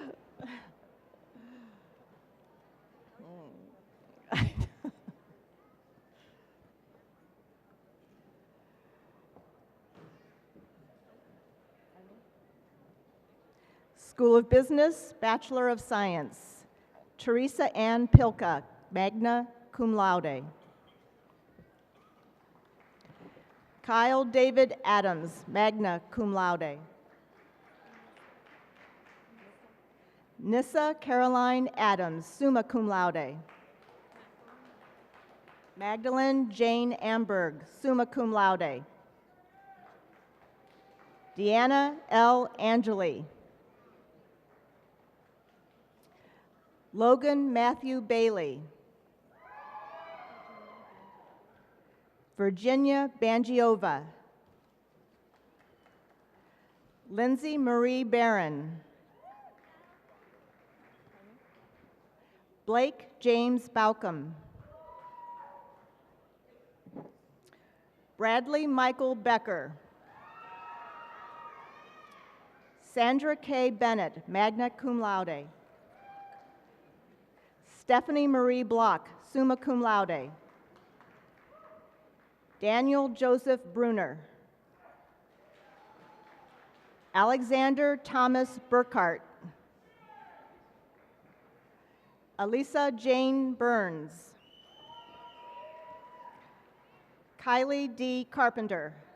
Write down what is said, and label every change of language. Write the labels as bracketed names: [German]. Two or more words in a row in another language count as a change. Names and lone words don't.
[English] School of Business, Bachelor of Science. Teresa Ann Pilka, [Latin] magna cum laude. [English] Kyle David Adams, [Latin] magna cum laude. [English] Nissa Caroline Adams, [Latin] summa cum laude. [English] Magdalene Jane Amberg, [Latin] summa cum laude. [English] Deanna L. Angeli. Logan Matthew Bailey. Virginia Bangiova. Lindsay Marie Barron. Blake James Baucom. Bradley Michael Becker. Sandra K. Bennett, [Latin] magna cum laude. [English] Stephanie Marie Block, [Latin] summa cum laude. [English] Daniel Joseph Bruner. Alexander Thomas Burkhart. Elisa Jane Burns. Kylie D. Carpenter.